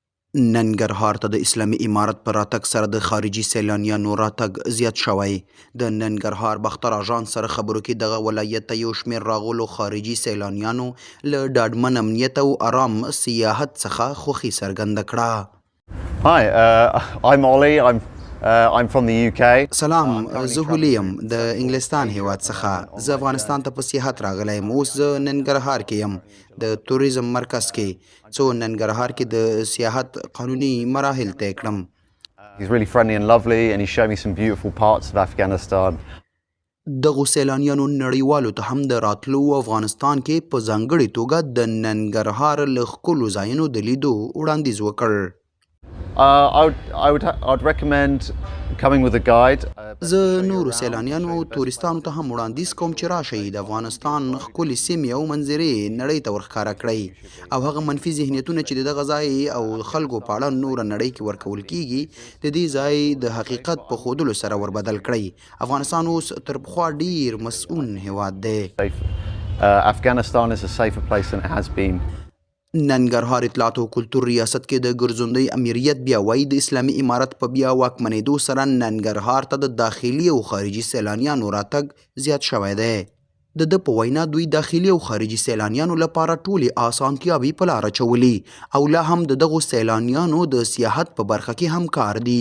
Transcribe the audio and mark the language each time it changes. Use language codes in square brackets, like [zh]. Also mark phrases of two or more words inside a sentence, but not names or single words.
[ps] ننګرهار ته د اسلامي امارت په راتګ سره د خارجي سیلانیانو راتګ زیات شوی. د ننګرهار باختر اژانس سره خبرو کې دغه ولایت ته یو شمېر راغلو خارجي سیلانیانو له ډاډمن امنیت او آرام سیاحت څخه خوښي څرګنده کړه. [en] Hi, I'm Ollie. I'm from the UK. [ps] سلام، زه هولی یم د انګلستان هیواد څخه. زه افغانستان ته په سیاحت راغلی یم. اوس زه ننګرهار کې یم د توریزم مرکز کې، څو ننګرهار کې د سیاحت قانوني مراحل طی کړم. [en] He's really friendly and lovely, and he showed me some beautiful parts of Afghanistan. [ps] دغو سیلانیانو نړیوالو ته هم د راتلو افغانستان کې په ځانګړې توګه د ننګرهار له ښکلو ځایونو د لیدو وړاندیز وکړ. [en] I'd recommend coming with a guide. [ps] زه نورو سیلانیانو او تورستانو ته هم وړاندیز کوم چې راشئ، د افغانستان ښکلې سیمې او منظرې نړۍ ته ورښکاره کړئ، او هغه منفي ذهنیتونه چې د دغه ځای او خلکو په اړه نوره نړۍ کې ورکول کیږي، د دې ځای د حقیقت په ښودلو سره وربدل کړئ. افغانستان اوس تر پخوا ډیر مسؤون هیواد دی. [en] Afghanistan is a safer place than it has been. [ps] ننګرهار اطلاعات او کلتور ریاست کې د ګرځندوی امریت بیا وایي د اسلامي امارت په بیا واکمنېدو سره ننګرهار ته د داخلي او خارجي سیلانیانو راتګ زیات شوی دی. د ده په وینا دوی داخلي او خارجي سیلانیانو لپاره ټولې اسانتیاوې په لاره اچولي او لا هم د دغو سیلانیانو د سیاحت په برخه کې همکار دي.